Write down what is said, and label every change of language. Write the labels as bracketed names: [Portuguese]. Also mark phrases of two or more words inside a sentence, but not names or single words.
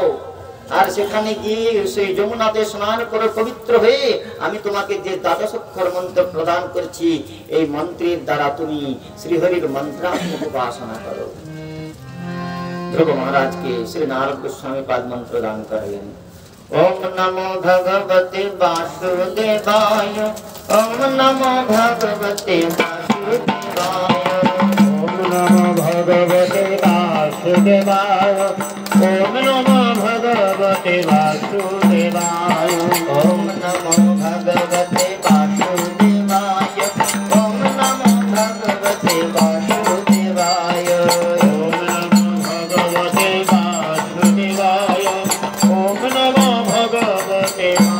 [Bangla] আর সেখানে গিয়ে সেই যমুনাতে স্নান করে পবিত্র হয়ে আমি তোমাকে যে দ্বাদশোক্ষর মন্ত্র প্রদান করছি, এই মন্ত্রের দ্বারা তুমি শ্রীহরির মন্ত্রাত্মক উপাসনা করো। ধ্রুব মহারাজকে শ্রী নারদ গোস্বামী পাদ মন্ত্র দান করলেন। [Sanskrit] ওম নমো ভগবতে বাসুদেবায়, ওম নমো ভগবতে বাসুদেবায়, ওম নমো ভগবতে বাসুদেবায়, ওম নমো ভগবতে বাসুদেবায়, ওম নমো ভগবতে বাসুদেবায়, ওম নমো ভগবতে বাসুদেবায়, ওম নমো ভগবতে বাসুদেবায়, ওম নমো ভগবতে